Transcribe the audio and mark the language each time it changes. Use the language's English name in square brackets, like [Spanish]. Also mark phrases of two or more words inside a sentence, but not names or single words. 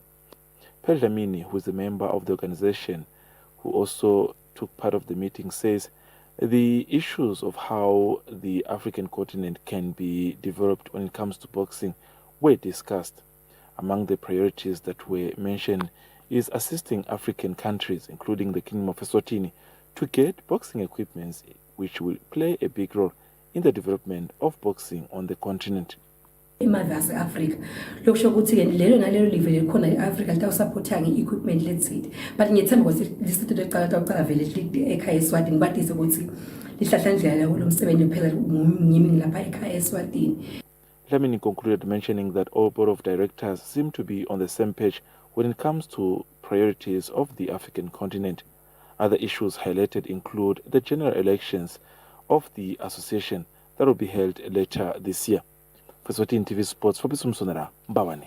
[English] Pearl Dlamini, who is a member of the organization, who also took part of the meeting, says the issues of how the African continent can be developed when it comes to boxing were discussed. Among the priorities that were mentioned is assisting African countries, including the Kingdom of Eswatini, to get boxing equipments which will play a big role in the development of boxing on the continent. [Swati] Imave ase-Afrika lokusho ukuthi-ke lelo nalelo live likhona e-Afrika litawusaphotha nge-equipment lethile but ngiyethemba ukuthi lisitho lokuqala vele ekhaya eSwatini badise ukuthi lihlahlandlela kulo msebenzi phela ngimi ngilapha ekhaya eSwatini. [English] Dlamini concluded mentioning that all board of directors seem to be on the same page when it comes to priorities of the African continent. Other issues highlighted include the general elections of the association that will be held later this year. For Eswatini TV Sports, Fabrice Msonera, Mbabane.